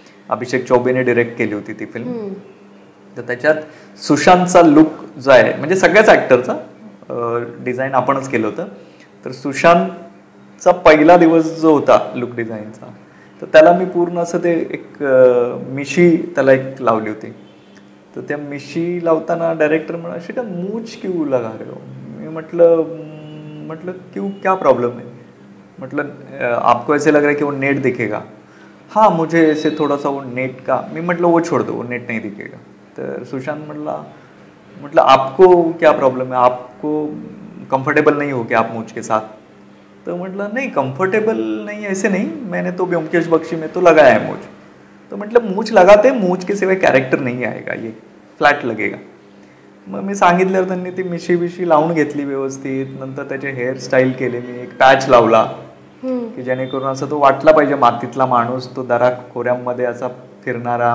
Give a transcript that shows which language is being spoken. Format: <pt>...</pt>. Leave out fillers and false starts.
<mr>अभिषेक चौबेने direct केली होती ती फिल्म. तर त्याच्यात सुशांतचा लुक जो आहे, म्हणजे सगळ्याच ॲक्टरचा डिझाईन आपणच केलं होतं. तर सुशांतचा पहिला दिवस जो होता लुक डिझाईनचा, तर त्याला मी पूर्ण असं ते एक मिशी त्याला एक लावली होती. तर त्या मिशी लावताना डायरेक्टर म्हणा शिका</mr> <hi>मूछ क्यों लगा रहे हो.</hi> <mr>मी म्हटलं</mr> <hi>क्यों, क्या प्रॉब्लम है. मतलब आपको ऐसे लग रहा है कि वो नेट दिखेगा. हाँ मुझे ऐसे थोड़ा सा वो नेट का.</hi> <mr>मी म्हटलं</mr> <hi>वो छोड़ दो, वो नेट नहीं दिखेगा.</hi> <mr>तर सुशांत म्हटलं</mr> <hi>आपको क्या प्रॉब्लम है, आपको कंफर्टेबल नहीं हो क्या आप मूछ के साथ.</hi> <mr>तो म्हटलं</mr> <hi>नहीं कंफर्टेबल नहीं, ऐसे नहीं, मैंने तो ब्योमकेश बख्शी में तो लगाया है मूछ.</hi> <mr>तो म्हटलं</mr> <hi>मूछ लगाते, मूछ के सिवाय कॅरेक्टर नाही आएगा, ये फ्लॅट लगेगा.</hi> <mr>मग मी सांगितल्यावर त्यांनी ती मिशी बिशी लावून घेतली व्यवस्थित. नंतर त्याचे हेअरस्टाईल केले, मी एक पॅच लावला की जेणेकरून असं तो वाटला पाहिजे मातीतला माणूस, तो दरा खोऱ्यांमध्ये असा फिरणारा.</mr>